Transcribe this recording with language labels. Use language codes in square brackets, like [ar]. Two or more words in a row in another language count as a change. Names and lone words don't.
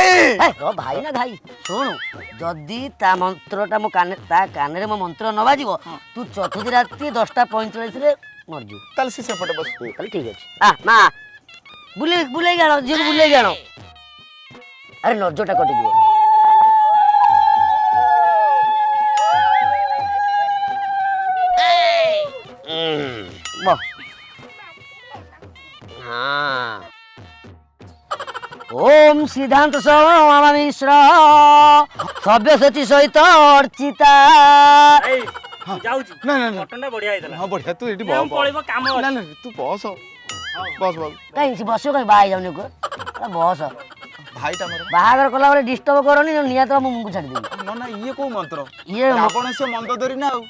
[or] ଭାଇ ନା ଭାଇ ଶୁଣୁ ଯଦି ତା ମନ୍ତ୍ରଟା ମୋ ତା କାନରେ ମୋ ମନ୍ତ୍ର ନ ବାଜିବ ତୁ ଚତୁର୍ଥୀ ରାତି 10:45ରେ ମରିଯିବୁ ତାହେଲେ ସେ ସେପଟେ ବସ। ତାହେଲେ ଠିକ ଅଛି ମା ବୁଲେଇକି ଆଣ ଝିଅକୁ ବୁଲେଇକି ଆଣ ଆରେ ନଜରଟା କଟିଯିବ ओम सिद्धांत मिश्र सव्यसाची सहित अर्चिता ଯାଉଛି ନା ନା ନା ମଟନଟା ବଢିଆ ହେଇଥିଲା ହଁ ବଢିଆ ତୁ ଏଠି ମୁଁ ପଳେଇବ କାମ ଅଛି। ନା ନା ତୁ ବସ ବସ ବସ କାହିଁ ବସିବ କାହିଁ ବାହା ହେଇଯାଉନି ବସ ଭାଇଟା ମୋର ବାହାଘର କଲାବେଳେ ଡିଷ୍ଟର୍ବ କରନି ନିହାତି ମୁଁ ମୁଣ୍ଡକୁ ଛାଡ଼ିଦେବି ନନା ଇଏ କୋଉ ମନ୍ତ୍ର? ଇଏ ରାବଣ ସେ ମନ୍ଦ ଧରି ନା ଆଉ